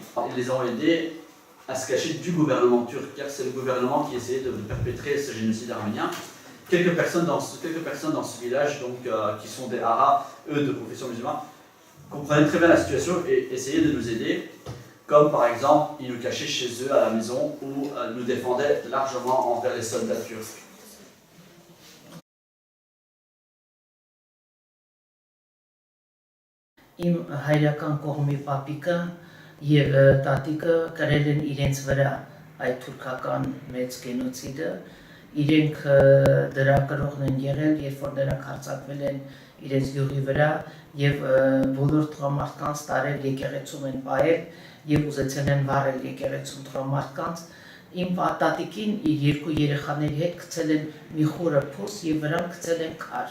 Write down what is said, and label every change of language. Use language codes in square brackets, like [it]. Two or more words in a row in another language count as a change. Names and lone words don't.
[fr] Ils les ont aidés à se cacher du gouvernement turc, car c'est le gouvernement qui essayait de perpétrer ce génocide arménien. Quelques personnes dans ce village, donc, qui sont des haras, eux de confession musulmane, comprenaient très bien la situation et essayaient de nous aider. Comme par exemple, ils nous cachaient chez eux à la maison ou nous défendaient largement envers les soldats turcs. [hy] Իմ հայրական կողմի պապիկը եւ տատիկը կրել են իրենց վրա այդ թուրքական մեծ գենոցիդը, իրենք դրա կրողն են եղել, երբ որ նրանք հարձակվել են իրենց գյուղի վրա եւ բոլոր տղամարդկանց տարել եկեղեցում են պահել եւ ուզեցել են վառել եկեղեցում տղամարդկանց։ Իմ տատիկին իր երկու երեխաների հետ գցել են մի խորը փոս եւ վրան գցել են քար։